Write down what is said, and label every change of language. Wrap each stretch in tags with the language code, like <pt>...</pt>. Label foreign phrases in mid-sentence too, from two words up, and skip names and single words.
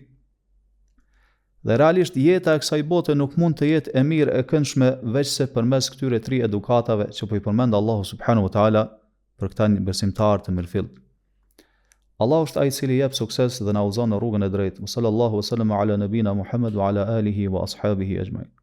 <sq>Dhe realisht jeta e kësaj bote nuk mund të jetë e mirë e këndshme veç se përmes këtyre tri edukatave që po I përmend Allahu</sq> <ar>سبحانه وتعالى</ar> <sq>për këta besimtarë të mirëfillt. Allah është ai i cili jep sukses dhe na udhëzon në rrugën e drejtë.</sq> <ar>صلى الله عليه وسلم على نبينا محمد وعلى آله وأصحابه أجمعين.</ar>